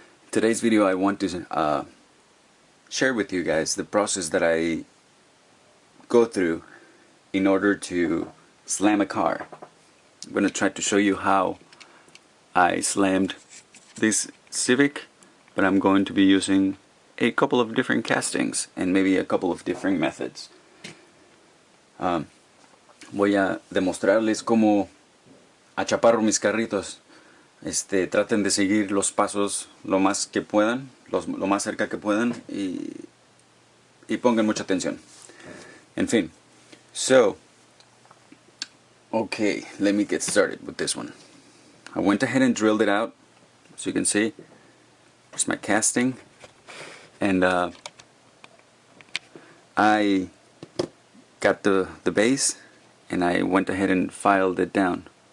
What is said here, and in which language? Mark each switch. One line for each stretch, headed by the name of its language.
English: Today's video I want to share with you guys the process that I go through in order to slam a car. I'm going to try to show you how I slammed this Civic, but I'm going to be using a couple of different castings and maybe a couple of different methods.
Spanish: Voy a demostrarles cómo achaparro mis carritos. Traten de seguir los pasos lo más que puedan, lo más cerca que puedan y pongan mucha atención. En fin,
English: so, okay, let me get started with this one. I went ahead and drilled it out, as you can see. There's my casting, and I got the base, and I went ahead and filed it down.